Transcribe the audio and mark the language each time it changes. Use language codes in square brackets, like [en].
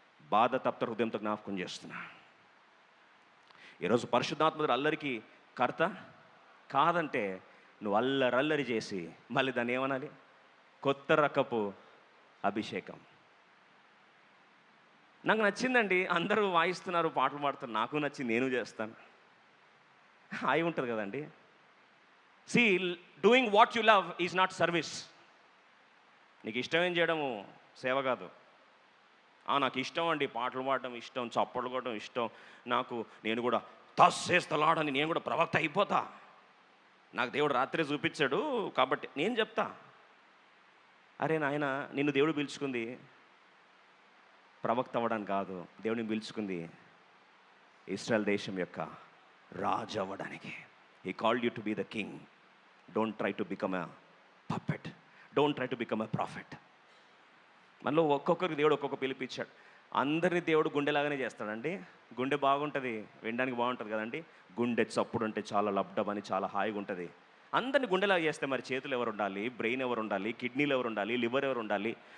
[te] బాధ తప్త హృదయంతో జ్ఞాపకం చేస్తున్నా. ఈరోజు పరిశుద్ధాత్మ దేవుడు అల్లరికి కర్త కాదంటే నువ్వు అల్లరి చేసి మళ్ళీ దాన్ని ఏమనాలి? కొత్త రకపు అభిషేకం. నాకు నచ్చిందండి, అందరూ వాయిస్తున్నారు, పాటలు పాడుతున్నారు, నాకు నచ్చింది, నేను చేస్తాను. హాయి ఉంటుంది కదండి. [en] See, doing what you love is not service. [te] నీకు ఇష్టమేం చేయడము సేవ కాదు. నాకు ఇష్టం అండి పాటలు పాడడం ఇష్టం, చప్పట్లు కొట్టడం ఇష్టం, నేను కూడా తస్సేస్తలాడని నేను కూడా ప్రవక్త అయిపోతా. నాకు దేవుడు రాత్రే చూపించాడు కాబట్టి నేను చెప్తా. అరే నాయన, నిన్ను దేవుడు పిలుచుకుంది ప్రవక్త అవ్వడానికి కాదు. దేవుడిని పిలుచుకుంది ఇశ్రాయేల్ దేశం యొక్క రాజు అవ్వడానికి. [en] He called you to be the king. Don't try to become a puppet. Don't try to become a prophet. [te] మనలో ఒక్కొక్కరికి దేవుడు ఒక్కొక్క పిలిపించాడు. అందరినీ దేవుడు గుండెలాగానే చేస్తాడండి. గుండె బాగుంటుంది, వినడానికి బాగుంటుంది కదండి. గుండె చప్పుడు అంటే చాలా లబ్డబ్ అని చాలా హాయిగా ఉంటుంది. అందరినీ గుండెలాగా చేస్తే మరి చేతులు ఎవరు ఉండాలి? బ్రెయిన్ ఎవరు ఉండాలి? కిడ్నీలు ఎవరు ఉండాలి? లివర్ ఎవరు ఉండాలి?